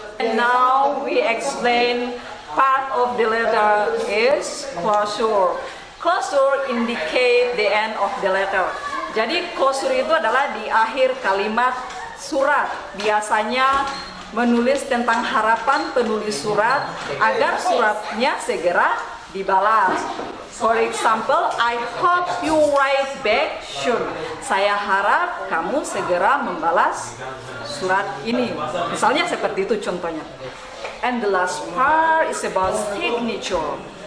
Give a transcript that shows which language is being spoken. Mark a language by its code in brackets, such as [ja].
[en] And now we explain part of the letter is closure. Closure indicate the end of the letter. [id] Jadi closure itu adalah di akhir kalimat surat. Biasanya menulis tentang harapan penulis surat agar suratnya segera dibalas. [en] For example, I hope you write back soon. [id] Saya harap kamu segera membalas surat ini. Misalnya seperti itu contohnya. [en] And the last part is about signature.